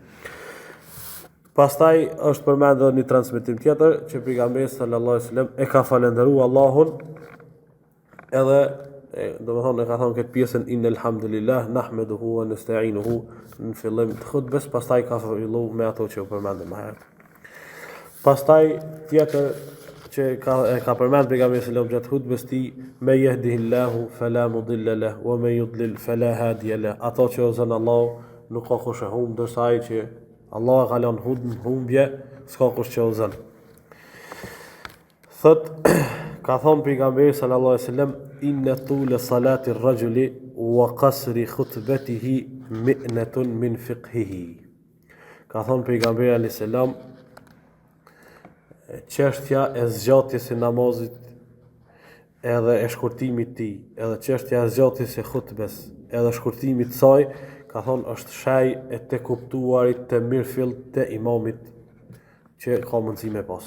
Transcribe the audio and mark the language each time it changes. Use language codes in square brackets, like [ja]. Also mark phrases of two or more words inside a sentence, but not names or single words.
[sq] Pastaj është përmendur një transmetim tjetër që pejgamberi [ar] صلى الله عليه وسلم [sq] e ka falendëruar Allahun edhe domethënë e ka thënë këtë pjesën [ar] إن الحمد لله نحمده ونستعينه [sq] në fillim të khutbes, pastaj ka filluar me ato që u përmendëm më herët. Pastaj tjetër që ka përmendur pejgamberi [ar] صلى الله عليه وسلم [sq] gjatë khutbes tij me [ar] يهده الله فلا مضل له ومن يضلل فلا هادي له. [sq] Ato që ozon Allahu nuk ka kush e humb, ndërsa ai që Allah e ka lënë humbje, s'ka kush që ozon. Thot ka thonë pejgamberi [ar] صلى الله عليه وسلم إن طول صلاة الرجل وقصر خطبته مئنة من فقهه. [sq] Ka thonë pejgamberi [ar] عليه السلام [sq] çështja e zgjatjes së namazit edhe e shkurtimit të tij, edhe çështja e zgjatjes së khutbes, edhe shkurtimit të saj, ka thonë është shaj e të kuptuarit të mirëfillt të imamit që ka mundësi me pas.